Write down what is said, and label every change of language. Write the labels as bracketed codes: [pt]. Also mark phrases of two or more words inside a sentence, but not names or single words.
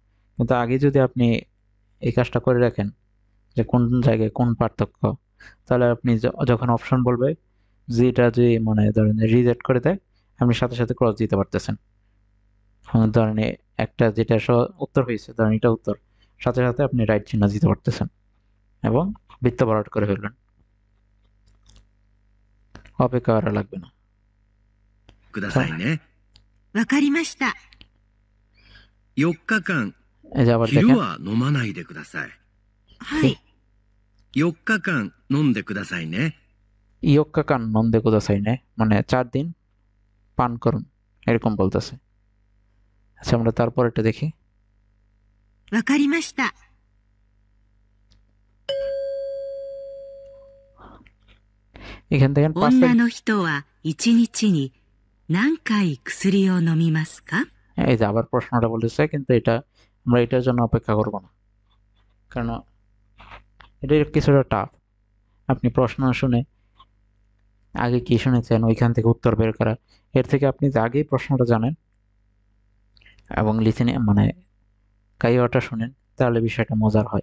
[bn] কিন্তু আগে যদি আপনি এই কাজটা করে রাখেন যে কোন জায়গায় কোন পার্থক্য, তাহলে আপনি যখন অপশন বলবে যেটা যে মানে ধরেন রিজেক্ট করে দেয়, আপনি সাথে সাথে ক্রস দিতে পারতেছেন। ধরেন একটা যেটা উত্তর হয়েছে, ধরেন এটা উত্তর, সাথে সাথে আপনি রাইট চিহ্ন দিতে পারতেছেন এবং বৃত্ত ভরাট করে ফেলবেন, অপেক্ষা করা লাগবে না। [ja] くださいね。わかりました。 4日間、 [bn] এই যে আবার 昼 দেখেন [ja] は飲まないでください。はい。 4日間飲んでくださいね。四日間飲んでくださいね, [bn] মানে 4 দিন পান করুন, এরকম বলতেছে। আচ্ছা আমরা তারপর এটা দেখি। [ja] わかりました。 [bn] এখান থেকে 5 [ja] 女の人は一日に何回薬を飲みますか？ [bn] এই যে আবার প্রশ্নটা বলেছে, কিন্তু এটা আমরা এটার জন্য অপেক্ষা করব না, কারণ এটা কিছুটা টাফ। আপনি প্রশ্ন শুনে আগে কি শুনেছেন ওইখান থেকে উত্তর বের করা, এর থেকে আপনি যে আগেই প্রশ্নটা জানেন এবং লিসেনে মানে কাইওয়াটা শুনেন তাহলে বিষয়টা মজার হয়।